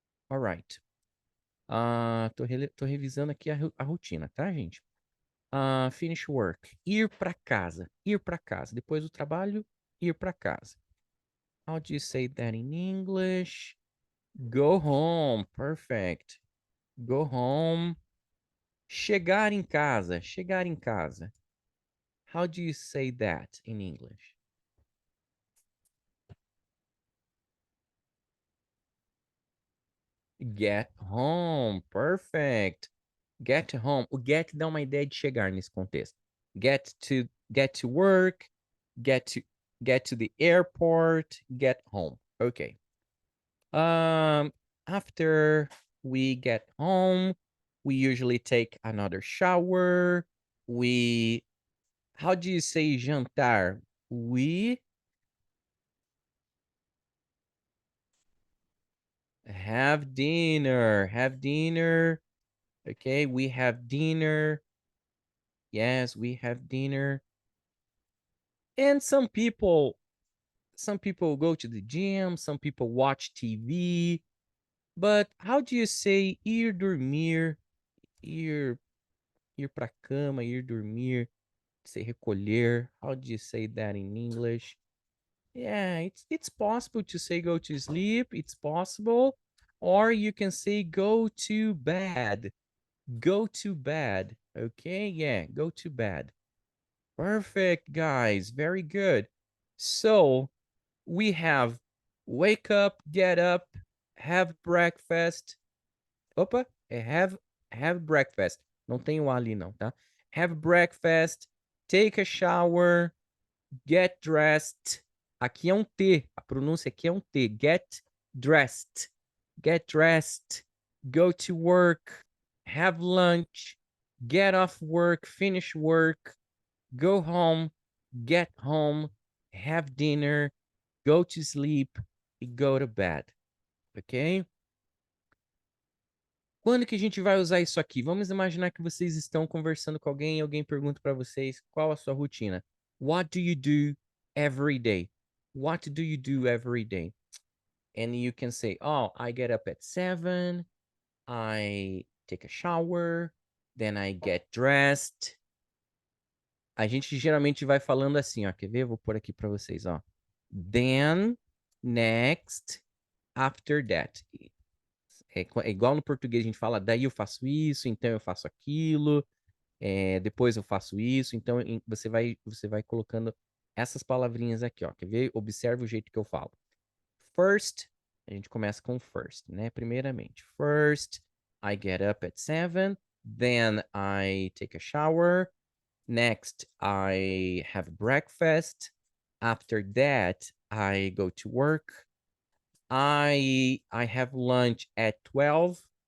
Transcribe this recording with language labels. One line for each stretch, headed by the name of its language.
English: Alright.
Portuguese: Tô revisando aqui a rotina, tá, gente?
English: Finish work.
Portuguese: Ir para casa. Ir para casa. Depois do trabalho, ir para casa.
English: How do you say that in English? Go home. Perfect. Go home.
Portuguese: Chegar em casa. Chegar em casa.
English: How do you say that in English? Get home. Perfect. Get home.
Portuguese: O get dá uma ideia de chegar nesse contexto.
English: Get to work, get to the airport, get home. Okay. After we get home, we usually take another shower. How do you say jantar? We have dinner. Have dinner. Okay, we have dinner. Yes, we have dinner. And some people go to the gym, some people watch TV. But how do you say
Portuguese: ir dormir? Ir pra cama, ir dormir, se recolher.
English: How do you say that in English? Yeah, it's possible to say go to sleep. It's possible. Or you can say go to bed. Go to bed. Okay, yeah, go to bed. Perfect, guys. Very good. So we have wake up, get up, have breakfast.
Portuguese: Opa,
English: have breakfast.
Portuguese: Não tem o ali não, tá?
English: Have breakfast, take a shower, get dressed.
Portuguese: Aqui é um T, a pronúncia aqui é um T.
English: Get dressed. Get dressed, go to work, have lunch, get off work, finish work, go home, get home, have dinner, go to sleep e go to bed. Ok?
Portuguese: Quando que a gente vai usar isso aqui? Vamos imaginar que vocês estão conversando com alguém e alguém pergunta para vocês qual a sua rotina.
English: What do you do every day? What do you do every day? And you can say, oh, I get up at 7, I take a shower, then I get dressed.
Portuguese: A gente geralmente vai falando assim, ó. Quer ver? Eu vou pôr aqui para vocês, ó.
English: Then, next, after that.
Portuguese: É igual no português a gente fala, daí eu faço isso, então eu faço aquilo, depois eu faço isso. Então você vai colocando essas palavrinhas aqui, ó. Quer ver? Observe o jeito que eu falo. First, a gente começa com first, né?
English: Primeiramente, first, I get up at 7, then I take a shower, next I have breakfast, after that I go to work, I have lunch at 12.